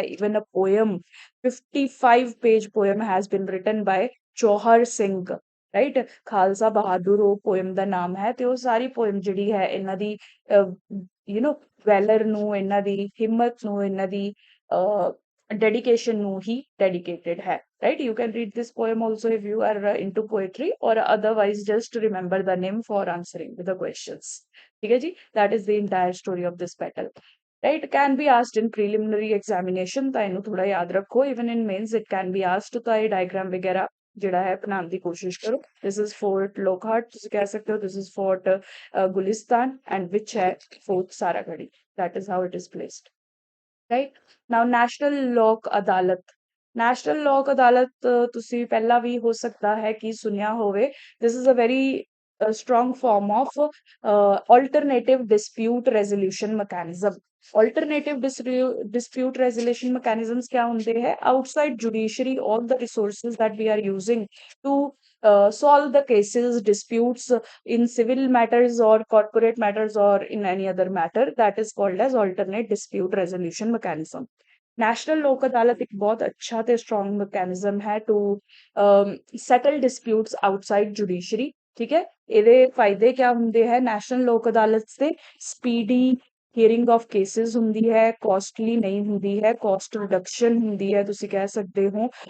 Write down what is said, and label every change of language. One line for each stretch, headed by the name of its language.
English: Even a poem 55 page poem has been written by Chauhar Singh. Right.
Punjabi: Khalsa ਬਹਾਦੁਰ ਉਹ poem ਦਾ ਨਾਮ ਹੈ, ਤੇ ਉਹ ਸਾਰੀ ਪੋਇਮ ਜਿਹੜੀ ਹੈ ਇਹਨਾਂ ਦੀ ਵੈਲਰ ਨੂੰ, ਇਹਨਾਂ ਦੀ ਹਿੰਮਤ ਨੂੰ, ਇਹਨਾਂ ਦੀ ਡੈਡੀਕੇਸ਼ਨ ਨੂੰ ਹੀ ਡੈਡੀਕੇਟਡ ਹੈ।
English: right, you can read this poem also if you are into poetry, or otherwise just remember the name for answering the questions.
Hindi: ठीक है जी।
English: that is the entire story of this battle. right, can be asked in preliminary examination,
Punjabi: ਤਾਂ ਇਹਨੂੰ ਥੋੜਾ ਯਾਦ ਰੱਖੋ।
English: even in mains it can be asked,
Punjabi: ਤਾਂ ਇਹ diagram ਵਗੈਰਾ ਜਿਹੜਾ ਹੈ ਬਣਾਉਣ ਦੀ ਕੋਸ਼ਿਸ਼ ਕਰੋ।
English: this is fort Lockhart,
Punjabi: ਤੁਸੀਂ ਕਹਿ ਸਕਦੇ ਹੋ
English: this is fort Gulistan, and which ਹੈ fort Saragarhi. that is how it is placed. right, now national Lok Adalat.
Punjabi: ਨੈਸ਼ਨਲ ਲੋਕ ਅਦਾਲਤ ਤੁਸੀਂ ਪਹਿਲਾਂ ਵੀ ਹੋ ਸਕਦਾ ਹੈ ਕਿ ਸੁਣਿਆ ਹੋਵੇ।
English: this is a very strong form of alternative dispute resolution mechanism. alternative dispute resolution mechanisms
Punjabi: क्या ਹੁੰਦੇ ਹੈ?
English: outside judiciary all the resources that we are using to solve the cases, disputes in civil matters or corporate matters or in any other matter, that is called as alternate dispute resolution mechanism.
Punjabi: National ਲੋਕ ਅਦਾਲਤ ਇੱਕ ਬਹੁਤ ਅੱਛਾ ਤੇ strong mechanism ਹੈ
English: To settle disputes outside judiciary.
Punjabi: ਠੀਕ ਹੈ। ਇਹਦੇ ਫਾਇਦੇ ਕਿਆ ਹੁੰਦੇ ਹੈ? ਨੈਸ਼ਨਲ ਲੋਕ ਅਦਾਲਤ ਤੇ ਸਪੀਡੀ ਹੀਅਰਿੰਗ ਆਫ ਕੇਸਿਸ ਹੁੰਦੀ ਹੈ, ਕੋਸਟਲੀ ਨਹੀਂ ਹੁੰਦੀ ਹੈ, ਕੋਸਟ ਰਿਡਕਸ਼ਨ ਹੁੰਦੀ ਹੈ, ਤੁਸੀਂ ਕਹਿ ਸਕਦੇ ਹੋ।